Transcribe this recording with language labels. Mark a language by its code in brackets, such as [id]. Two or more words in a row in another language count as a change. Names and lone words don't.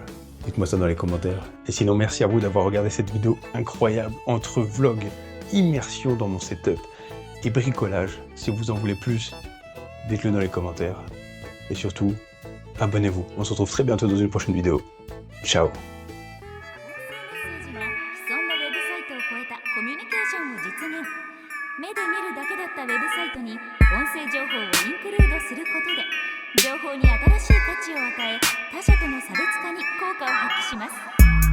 [fr] Dites-moi ça dans les commentaires. Et sinon, merci à vous d'avoir regardé cette vidéo incroyable entre vlog, immersion dans mon setup et bricolage. Si vous en voulez plus, dites-le dans les commentaires. Et surtout, abonnez-vous. On se retrouve très bientôt dans une prochaine vidéo. Ciao. [ja] 目で見るだけだったウェブサイトに音声情報をインクルードすることで情報に新しい価値を与え他者との差別化に効果を発揮します。